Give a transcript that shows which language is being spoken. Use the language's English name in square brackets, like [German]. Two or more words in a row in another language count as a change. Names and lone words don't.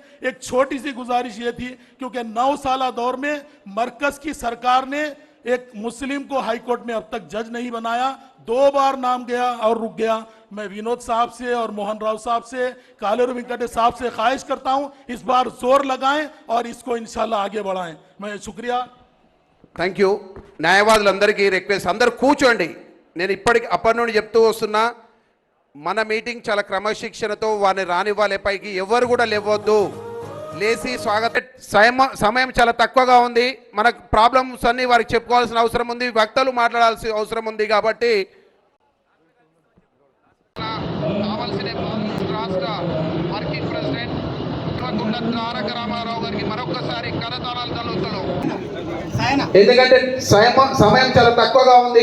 [Urdu] ایک چھوٹی سی گزارش یہ تھی کیونکہ 9 سالہ دور میں مرکز کی سرکار نے ایک مسلم کو ہائی کورٹ میں اب تک جج نہیں بنایا، 2 بار نام گیا اور رک گیا۔ میں ونود صاحب سے اور موہن راؤ صاحب سے، کالورو وینکٹیش صاحب سے خواہش کرتا ہوں اس بار زور لگائیں اور اس کو انشاءاللہ آگے بڑھائیں۔ میں شکریہ۔ [English] thank you [Telugu] న్యాయవాదులందరికీ రిక్వెస్ట్, అందరు కూర్చోండి। నేను అప్పటి నుండి చెప్తూ వస్తున్నా, మన మీటింగ్ చాలా క్రమశిక్షణతో వారిని రానివ్వాలి పైకి, ఎవరు కూడా లేవద్దు, లేచి స్వాగతం। సమయం చాలా తక్కువగా ఉంది, మనకు ప్రాబ్లమ్స్ అన్ని వారికి చెప్పుకోవాల్సిన అవసరం ఉంది, వక్తలు మాట్లాడాల్సిన అవసరం ఉంది, కాబట్టి కావాల్సిన రాష్ట్ర [English] working president [Telugu] తారక రామారావు గారికి మరొకసారి కరతాళాలు తలుపుతున్నాం, ఎందుకంటే సమయం చాలా తక్కువగా ఉంది।